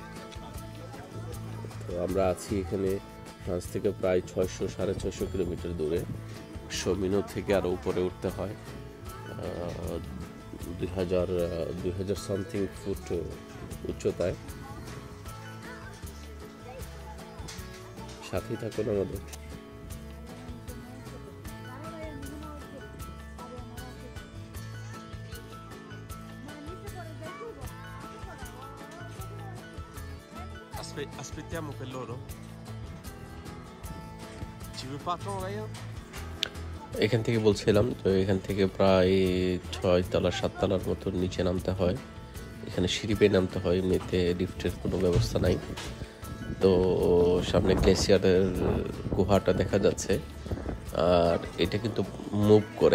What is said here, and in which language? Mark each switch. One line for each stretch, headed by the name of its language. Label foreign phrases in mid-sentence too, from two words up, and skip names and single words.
Bangla: তো আমরা আছি এখানে ফ্রান্স থেকে প্রায় 600-650 কিলোমিটার দূরে। শমিনো থেকে আরও উপরে উঠতে হয়, 2000 সামথিং ফুট উচ্চতায়। সাথেই থাকুন আমাদের।
Italian: Aspettiamo per loro. Ci vuoi patron Ryan?
Bangla: এখান থেকে বলছিলাম, তো এখান থেকে প্রায় 6-7 তলার মতো নিচে নামতে হয়। এখানে সিঁড়ি বেয়ে নামতে হয়, এমনিতে লিফটের কোনো ব্যবস্থা নাই। তো সামনে গ্লেসিয়ারের গুহাটা দেখা যাচ্ছে, আর এটা কিন্তু মুভ করে।